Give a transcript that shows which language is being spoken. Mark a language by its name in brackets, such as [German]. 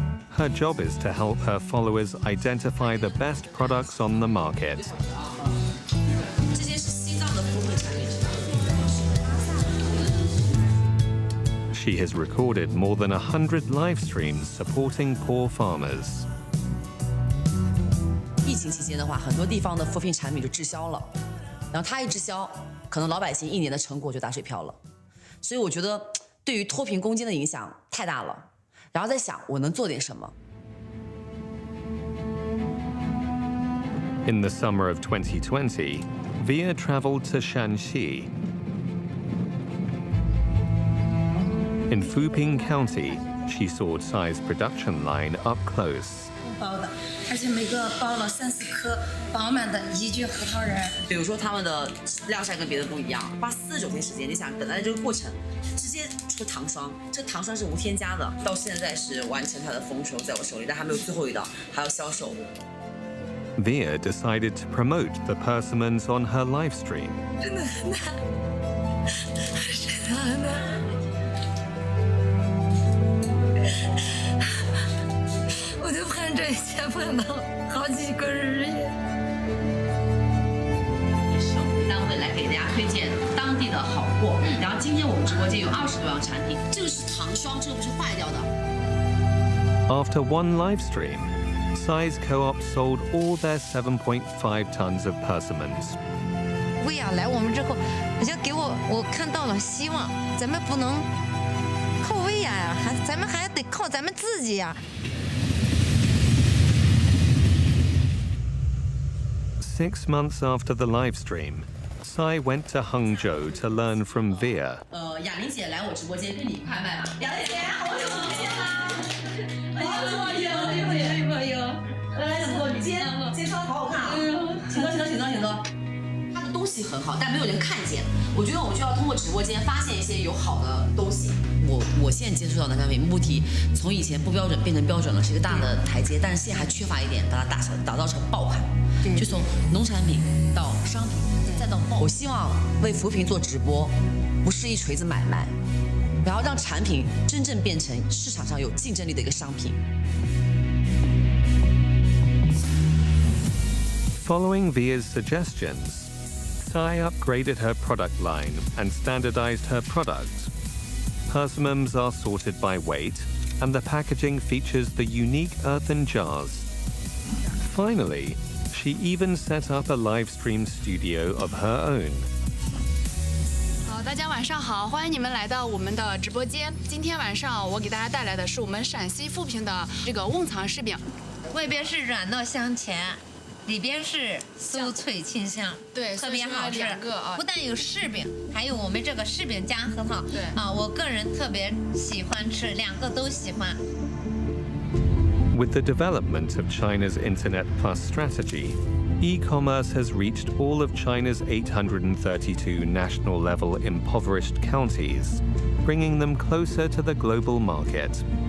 [English] Her job is to help her followers identify the best products on the market. She has recorded more than 100 live streams supporting poor farmers. [Chinese] 疫情期间的话，很多地方的扶贫产品就滞销了，然后它一滞销，可能老百姓1年的成果就打水漂了。所以我觉得对于脱贫攻坚的影响太大了，然后在想我能做点什么。 [English] In the summer of 2020, Via traveled to Shanxi. In Fuping County, she saw Tsai's production line up close. [Chinese] 包的，而且每个包了3、4颗饱满的一具核桃仁。比如说他们的晾晒跟别的不一样，花49天时间，你想等待这个过程，直接出糖霜，这糖霜是无添加的，到现在是完成它的丰收在我手里，但还没有最后一道，还要销售。 [English] Via decided to promote the persimmons on her live stream. [Chinese] 真的很难，真的很难。我就盼这一切盼到好几个日夜。单位来给大家推荐当地的好货，然后今天我们直播间有20多样产品，这个是糖霜，这个不是坏掉的。 [English] After one live stream, Tsai's co-op sold all their 7.5 tons of persimmons. [Chinese] 薇娅来我们之后，好像给我看到了希望，咱们不能靠薇娅呀，咱们还得靠咱们自己呀。 [English] 6 months after the live stream, Tsai went to Hangzhou to learn from Via. [Chinese] 雅玲姐来我直播间跟你一块卖吧。雅玲姐，好久不见啦！好久不见，哎呦，来直播，你今天穿的好好看啊！请坐。他的东西很好，但没有人看见。我觉得我们就要通过直播间发现一些有好的东西。我现在接触到的产品，目的从以前不标准变成标准了，是一个大的台阶，但是现在还缺乏一点，把它打造成爆款。就从农产品到商品，再到爆。我希望为扶贫做直播，不是一锤子买卖，然后让产品真正变成市场上有竞争力的一个商品。 [English] Following Via's suggestions, Tsai upgraded her product line and standardized her products. Persimmons are sorted by weight, and the packaging features the unique earthen jars. Finally, she even set up a live stream studio of her own. [Chinese] 大家晚上好，欢迎你们来到我们的直播间。今天晚上我给大家带来的是我们陕西富平的这个瓮藏柿饼，外边是软糯香甜，里边是酥脆清香，对，特别好吃。 2个啊，不但有柿饼，还有我们这个柿饼加核桃。对啊，我个人特别喜欢吃，2个都喜欢。 [English] With the development of China's Internet Plus strategy, e-commerce has reached all of China's 832 national-level impoverished counties, bringing them closer to the global market.